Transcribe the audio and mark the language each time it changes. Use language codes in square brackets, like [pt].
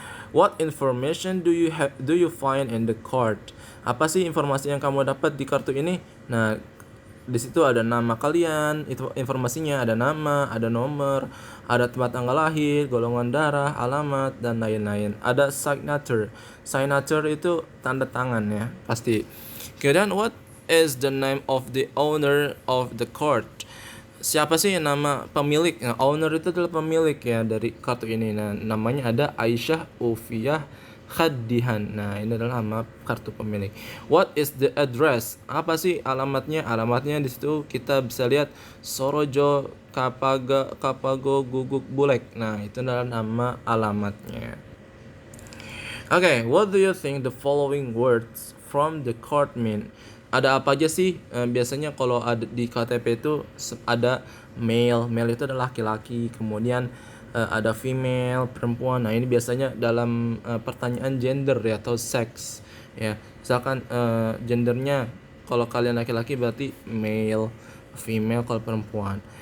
[en] What information do you find in the card? [id] Apa sih informasi yang kamu dapat di kartu ini? Nah, di situ ada nama kalian, itu informasinya, ada nama, ada nomor, ada tempat tanggal lahir, golongan darah, alamat dan lain-lain. Ada signature. Signature itu tanda tangan ya, pasti. Kemudian [en] what is the name of the owner of the card? [id] Siapa sih nama pemilik? Nah, owner itu adalah pemilik ya dari kartu ini. Nah, namanya ada Aisyah Ufiyah Khadihan. Nah, ini adalah nama kartu pemilik. [en] What is the address? [id] Apa sih alamatnya? Alamatnya di situ kita bisa lihat Sorojo Kapago Guguk Bulek. Nah, itu adalah nama alamatnya. [en] Okay, what do you think the following words from the card mean? [id] Ada apa aja sih? Biasanya kalau ada di KTP itu ada male. Male itu adalah laki-laki. Kemudian ada female, perempuan. Nah, ini biasanya dalam pertanyaan gender ya, atau seks ya. Misalkan gendernya kalau kalian laki-laki berarti male, female kalau perempuan.